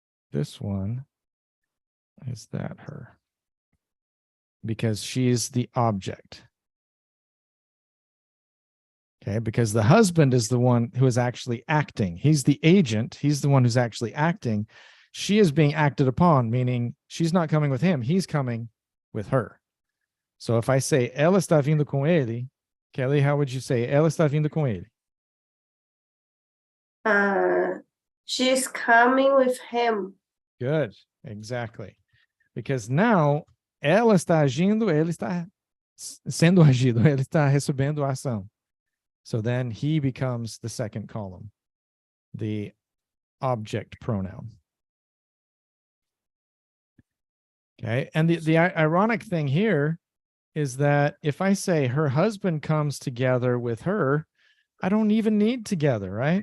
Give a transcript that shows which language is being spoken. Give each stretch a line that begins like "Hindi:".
English: This one is that her. Because she's the object. Okay, because the husband is the one who is actually acting. He's the agent. He's the one who's actually acting. She is being acted upon, meaning she's not coming with him. He's coming with her. So if I say,
Portuguese: ela está vindo com ele,
English: Kelly, how would you say, ela está vindo com ele? She's coming with him. Good, exactly. Because now,
Portuguese: ela está agindo, ele está sendo agido, ele está recebendo a ação.
English: So then he becomes the second column, the object pronoun. Okay, and the ironic thing here is that if I say her husband comes together with her, I don't even need together, right?